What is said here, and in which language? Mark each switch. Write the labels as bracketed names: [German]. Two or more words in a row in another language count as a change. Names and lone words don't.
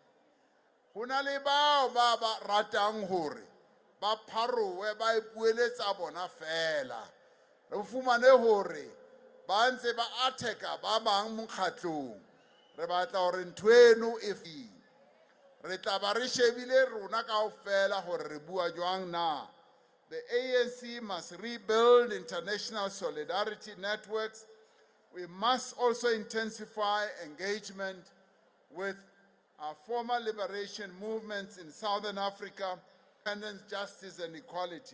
[Southern Sotho] Ho na le bao ba ratang hore ba pharowe ba ipueletsa bona fela. Re fumane hore ba ntse ba attack-a ba bang mokgatlong. Re batla hore ntweno e re tla ba re shebile rona kaofela hore re bua jwang na. [English] The ANC must rebuild international solidarity networks. We must also intensify engagement with our former liberation movements in Southern Africa, independence, justice, and equality.